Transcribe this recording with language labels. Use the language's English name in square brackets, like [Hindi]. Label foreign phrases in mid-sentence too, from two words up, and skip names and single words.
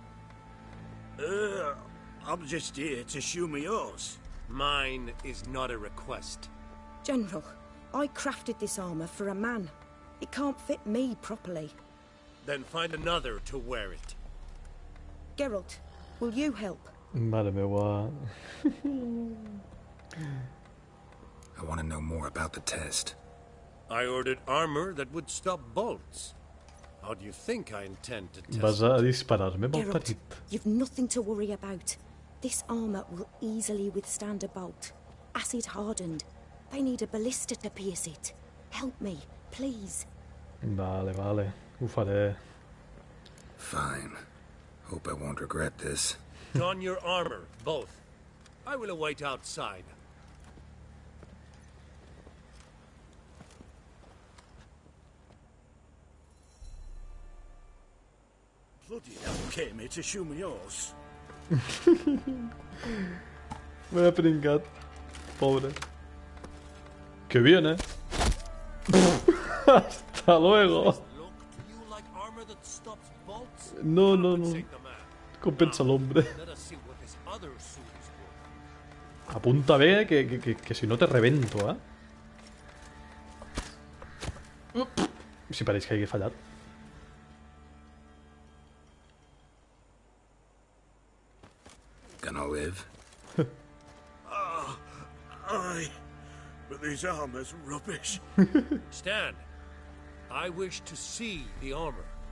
[English] I'm just here to show me yours. Mine is not a request. General, I crafted this armour for a man. It can't fit me properly. Then find another to wear it. Geralt, will you help? [Catalan] Mare meva. [English] I want to know more about the test. I ordered armor that would stop bolts. How do you think I intend to test [Spanish] Vas a dispararme, Geralt, [Catalan] malparit. [English] you've nothing to worry about. This armour will easily withstand a bolt. Acid hardened. They need a ballista to pierce it. Help me, please. [Catalan] Vale, vale. Ho faré. [English] Fine. Hope I won't regret this. Don your armor, both. I will await outside. Bloody hell came here to show me yours. [Spanish] Me he pringat. Pobre. ¡Qué bien, eh! ¡Hasta luego! No, no, no. Compensa el hombre. [Catalan] Apunta bé, que si no te revento, eh? Si pareix que hagi fallat. [English] Gonna live? Aye. But this armor's rubbish. Stand. I wish to see the armor.